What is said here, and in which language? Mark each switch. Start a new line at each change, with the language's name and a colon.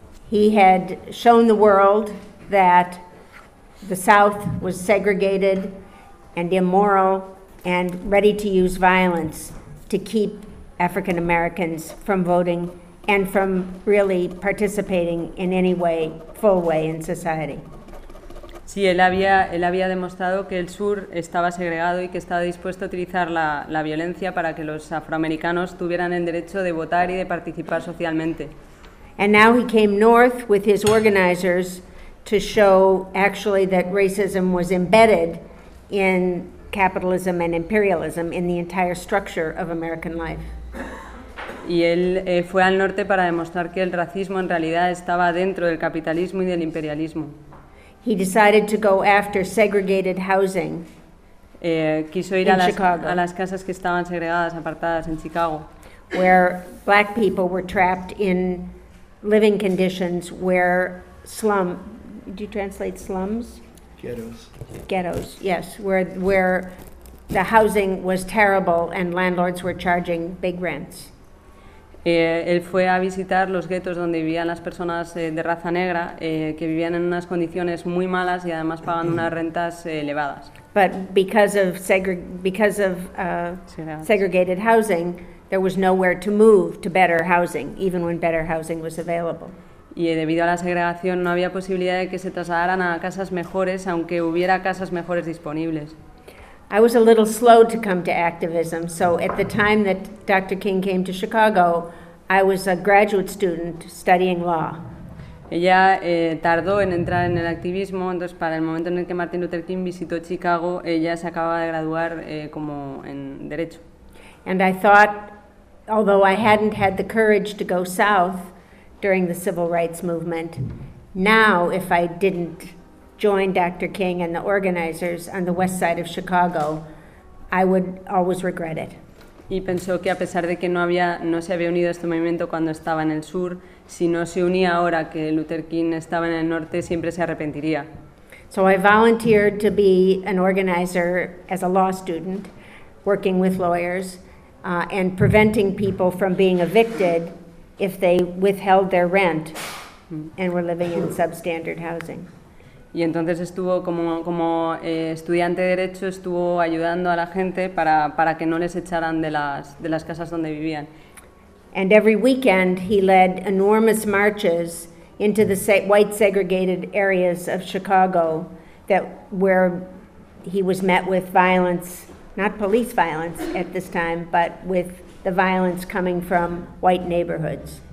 English: He had shown the world that the South was segregated and immoral and ready to use violence to keep African Americans from voting and from really participating in any way, full way in society.
Spanish: Sí, él había demostrado que el sur estaba segregado y que estaba dispuesto a utilizar la violencia para que los afroamericanos tuvieran el derecho de votar y de participar socialmente.
English: And now he came north with his organizers to show actually that racism was embedded in capitalism and imperialism in the entire structure of American life.
Spanish: Y él fue al norte para demostrar que el racismo en realidad estaba dentro del capitalismo y del imperialismo.
English: He decided to go after segregated housing.
Spanish: Quiso ir a las casas que estaban segregadas, apartadas en Chicago.
English: Where black people were trapped in living conditions where slum. Do you translate slums? Ghettos. Ghettos. Yes, where the housing was terrible and landlords were charging big rents.
Spanish: Él fue a visitar los guetos donde vivían las personas de raza negra, que vivían en unas condiciones muy malas y además pagando unas rentas elevadas.
English: But because of segregated housing, there was nowhere to move to better housing, even when better housing was available.
Spanish: Y debido a la segregación no había posibilidad de que se trasladaran a casas mejores, aunque hubiera casas mejores disponibles.
English: I was a little slow to come to activism, so at the time that Dr. King came to Chicago, I was a graduate student studying law.
Spanish: Ella tardó en entrar en el activismo, entonces para el momento en el que Martin Luther King visitó Chicago, ella se acababa de graduar como en derecho.
English: And I thought, although I hadn't had the courage to go south during the civil rights movement, now if I didn't join Dr. King and the organizers on the west side of Chicago, I would always regret it.
Spanish: Y pensó que a pesar de que no se había unido a este movimiento cuando estaba en el sur, si no se unía ahora que Luther King estaba en el norte, siempre se arrepentiría.
English: So I volunteered to be an organizer as a law student, working with lawyers, and preventing people from being evicted if they withheld their rent and were living in substandard housing.
Spanish: Y entonces estuvo como estudiante de derecho, estuvo ayudando a la gente para que no les echaran de las casas donde vivían.
English: And every weekend he led enormous marches into the white segregated areas of Chicago that where he was met with violence, not police violence at this time, but with the violence coming from white neighborhoods.